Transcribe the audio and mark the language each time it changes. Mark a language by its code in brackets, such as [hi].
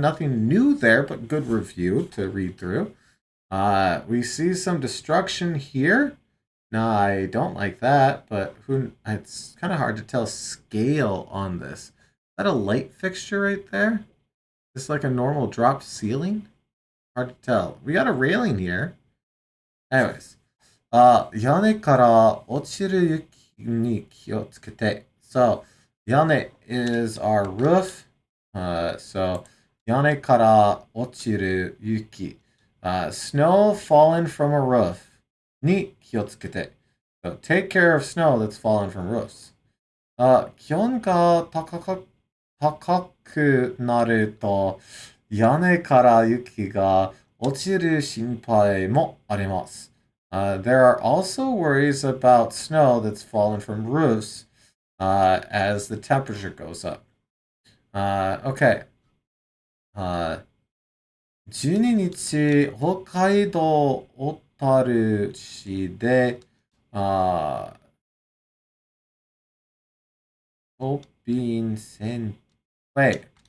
[en] Nothing new there, but good review to read through. We see some destruction here. No, I don't like that, but it's kind of hard to tell scale on this. Is that a light fixture right there? Is this like a normal dropped ceiling? Hard to tell. We got a railing here. Anyways. [ja] 屋根から落ちる雪に気をつけて. [en] So, Yane is our roof. So, [ja] yane kara ochiru yuki. [en] Snow fallen from a roof. [ja] Ni kiotsukete. [en] So, take care of snow that's fallen from roofs. [ja] 気温が高くなると、屋根から雪が落ちる心配もあります。 [en] There are also worries about snow that's fallen from roofs as the temperature goes up. Okay. [ja] 12日、北海道小樽市で、ショッピングセンター。